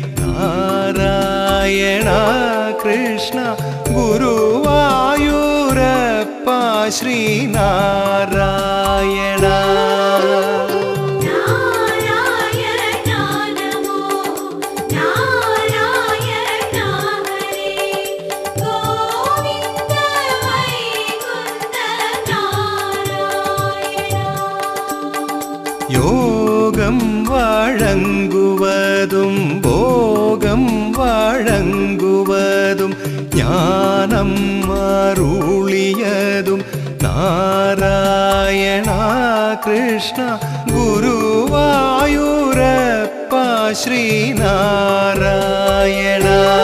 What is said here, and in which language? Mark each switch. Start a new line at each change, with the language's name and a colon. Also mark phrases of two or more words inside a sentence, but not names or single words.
Tamil: நாராயண கிருஷ்ண குருவாயூரப்ப ஸ்ரீநாராயண
Sanskrit: നാരായണ നമോ നാരായണ ഹരേ ഗോവിന്ദ വൈകുന്ദ നാരായണ
Tamil: சுகம் வழங்குவதும் போகம் வழங்குவதும் ஞானம் அருளியதும் நாராயணா கிருஷ்ணா குருவாயூரப்பா ஸ்ரீ நாராயணா.